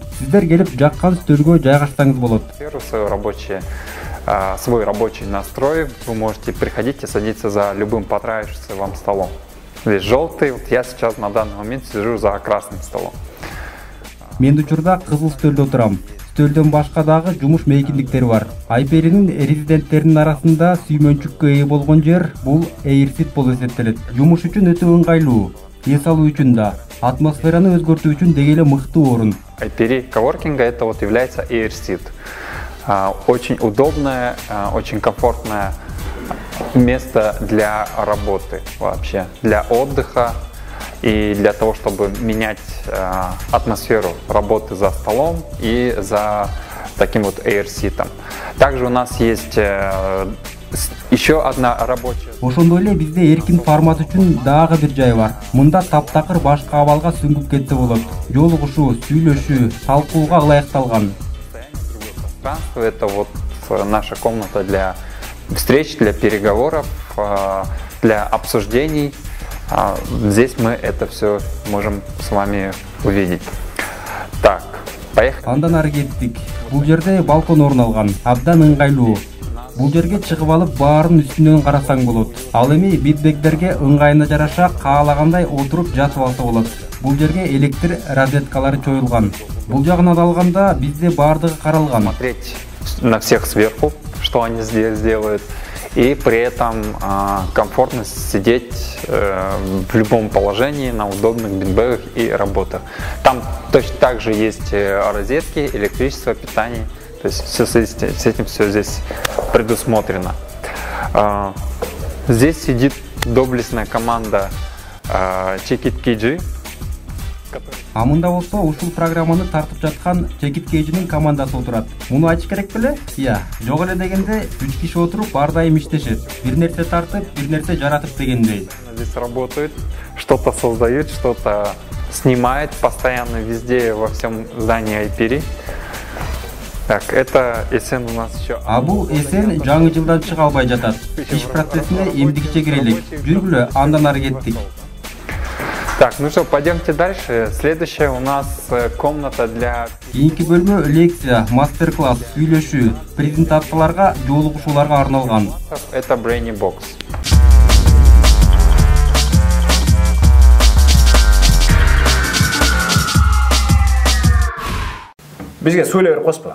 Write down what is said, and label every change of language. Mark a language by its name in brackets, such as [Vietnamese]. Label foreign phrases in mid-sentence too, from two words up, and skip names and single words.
[Kyrgyz] Сиздер келип жаккан үстөлгө жайгашсаңыз болот. [Russian] Свой рабочий настрой, вы можете приходить и садиться за любым понравившимся вам столом. Здесь желтый, вот я сейчас на данный момент сижу за красным столом. [Kyrgyz] Мен учурда кызыл стөлдө отурам. Стөлдөн башка дагы жумуш мейкиндиктери бар. IPR'нин резиденттеринин арасында сүймөнчүккө ээ болгон жер бул AirSeat болуп эсептелет. Жумуш үчүн өтө ыңгайлуу, эс алуу үчүн да, атмосфераны өзгөртүү үчүн деги эле мыктуу орун. [Russian] IPR коворкинга это вот является AirSeat. Очень удобное, очень комфортное место для работы вообще, для отдыха. И для того, чтобы менять атмосферу работы за столом и за таким вот AirSeat'ом. Также у нас есть еще одна рабочая. [Kyrgyz] Ошондой эле бизде эркин формат үчүн дагы бир жай бар. Мында таптакыр башка абалга сүңгүп кетсе болот. Жолугушуу, сүйлөшүү, талкууга ылайыкталган. [Russian] Это вот наша комната для встреч, для переговоров, для обсуждений. Здесь мы это все можем с вами увидеть. Так, поехали. [Kyrgyz] Андан ары кеттик. Бул жерде балкон орун алган, абдан ыңгайлуу. Бул жерге чыгып алып баарын үстүнөн карасаң болот. Ал эми битбектерге ыңгайына жараша каалагандай отуруп жатып алса болот. бул жерге электр розеткалары чоюлган. Бул жагынан алганда бизде бардыгы каралган. [Russian] Смотреть на всех сверху, что они здесь делают, и при этом комфортно сидеть в любом положении на удобных бинбэгах и работать. Там точно так же есть розетки, электричество, питание. То есть все с этим все здесь предусмотрено. Здесь сидит доблестная команда Check It KG. [Kyrgyz] Мында болсо ушул программаны тартып жаткан Check It KG'нин командасы отурат. Муну айтыш керек беле? Жок эле дегенде 3 киши отуруп ар дайым иштешет. Бир нерсе тартып, бир нерсе жаратып дегендей. [Russian] Здесь работают, что-то создают, что-то снимает постоянно везде во всем здании IPR. Так, это эсен у нас еще. [Kyrgyz] Бул эсен жаңы жылдан чыга албай жатат. Иш процессине эмдикиче кирелик. Жүргүлө, андан ары кеттик. [Russian] Так, ну что, пойдемте дальше. Следующая у нас комната для... [Kyrgyz] Кийинки бөлмө лекция, мастер-класс, сүйлөшүү, презентацияларга, жолугушууларга арналган. [Russian] Это Brainy Box. [Kyrgyz] Бизге сөйлөөр коспо.